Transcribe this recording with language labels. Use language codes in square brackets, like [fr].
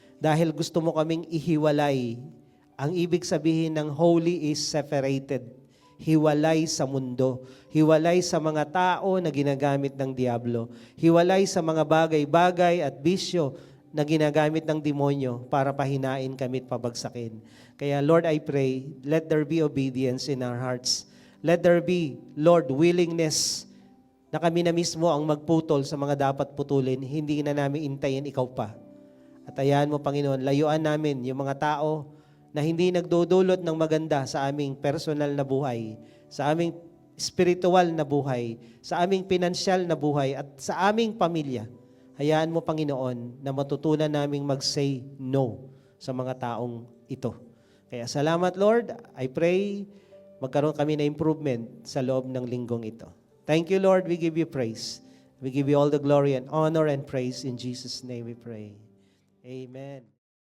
[tl] Dahil gusto mo kaming ihiwalay. Ang ibig sabihin ng holy is separated. Hiwalay sa mundo. Hiwalay sa mga tao na ginagamit ng diablo. Hiwalay sa mga bagay-bagay at bisyo na ginagamit ng demonyo para pahinain kami at pabagsakin. Kaya [en] Lord, I pray, let there be obedience in our hearts. Let there be, [tl] Lord, willingness na kami na mismo ang magputol sa mga dapat putulin, hindi na namin intayin ikaw pa. At ayahan mo, Panginoon, layuan namin yung mga tao na hindi nagdudulot ng maganda sa aming personal na buhay, sa aming spiritual na buhay, sa aming pinansyal na buhay, at sa aming pamilya. Hayaan mo, Panginoon, na matutunan naming mag-say no sa mga taong ito. Kaya salamat, Lord. [en] I pray [tl] magkaroon kami na improvement sa loob ng linggong ito. [en] Thank you, Lord. We give you praise. We give you all the glory and honor and praise. In Jesus' name we pray. Amen.